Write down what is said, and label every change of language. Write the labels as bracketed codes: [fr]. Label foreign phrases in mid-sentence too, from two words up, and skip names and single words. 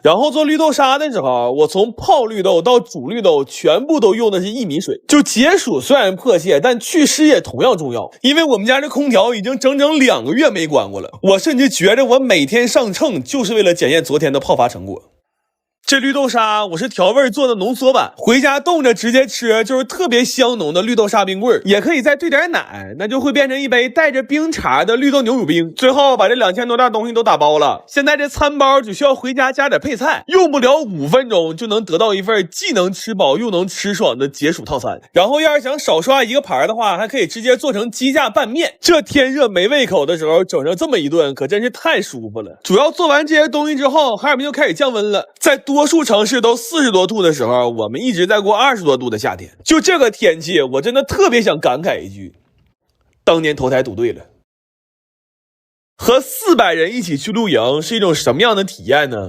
[zh] 然後做綠豆沙的時候，我從泡綠豆到煮綠豆全部都用的是薏米水。就解暑雖然迫切，但祛濕也同樣重要，因為我們家這空調已經整整2個月沒關過了，我甚至覺得我每天上秤就是為了檢驗昨天的泡發成果。這綠豆沙我是調味做的濃縮版，回家凍着直接吃，就是特別香濃的綠豆沙冰棍，也可以再兑點奶，那就會變成一杯帶着冰碴的綠豆牛乳冰。最後把這2000多袋東西都打包了，現在這餐包只需要回家加點配菜，用不了5分鐘就能得到一份既能吃飽又能吃爽的解暑套餐。然後要是想少刷一個盤的話，還可以直接做成鸡架拌面，這天熱沒胃口的時候整上這麼一頓可真是太舒服了。主要做完这些東西之後，哈爾滨就開始降溫了，在多數城市都40多度的時候，我們一直在過20多度的夏天。就這個天氣，我真的特別想感慨一句，當年投胎賭對了。和400人一起去露營是一種什麼樣的體驗呢？